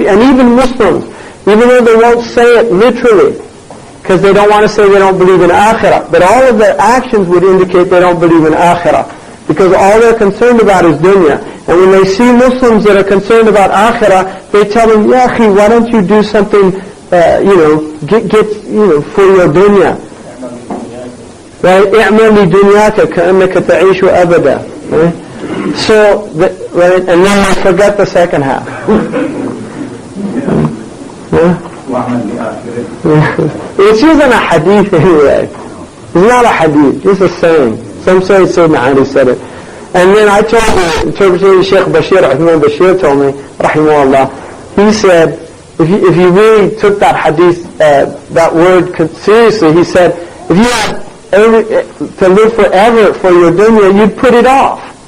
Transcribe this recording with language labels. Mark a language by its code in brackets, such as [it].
[en] And even Muslims, even though they won't say it literally, because they don't want to say they don't believe in akhirah, but all of their actions would indicate they don't believe in akhirah, because all they're concerned about is dunya. And when they see Muslims that are concerned about akhirah, they tell them, Ya akhi, why don't you do something, get for your dunya. Right? [ar] اعمل لدنياك كأنك تعيش أبدا. [en] So, right? And then I forgot the second half. It's using a hadith anyway. It's not a hadith, it's a saying. Some say Sayyidina Ali said it. And then I told the interpreter, Sheikh Bashir told me, rahimahullah, he said, if you really took that hadith, that word seriously, he said, if you had to live forever for your dunya, you'd put it off.